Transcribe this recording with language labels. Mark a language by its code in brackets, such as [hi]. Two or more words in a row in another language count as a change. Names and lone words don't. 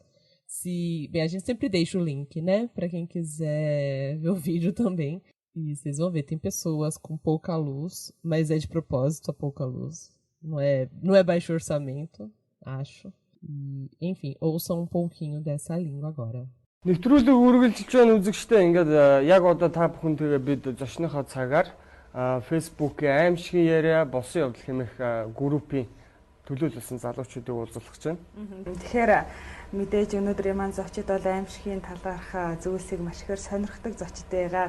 [pt] Bem, a gente sempre deixa o link, né, para quem quiser ver o vídeo também. E vocês vão ver, tem pessoas com pouca luz, mas é de propósito a pouca luz. Não é baixo orçamento, acho. E, enfim, ouçam um pouquinho dessa língua agora. [mn] Нэвтрүүлэг үргэлжилж байгаа үзэгчтэй ингээд яг одоо та бүхэнтэйгээ бид зочныхоо цагаар Facebook-ийн аимшигын яриа босон явдал хэмээх группийн төлөөлсөн залуучуудыг уулзах гэж байна. Тэгэхээр мэдээж өнөөдрийн маань зочид бол аимшигын талаарх зүйлсийг маш ихээр сонирхдаг зочид байгаа.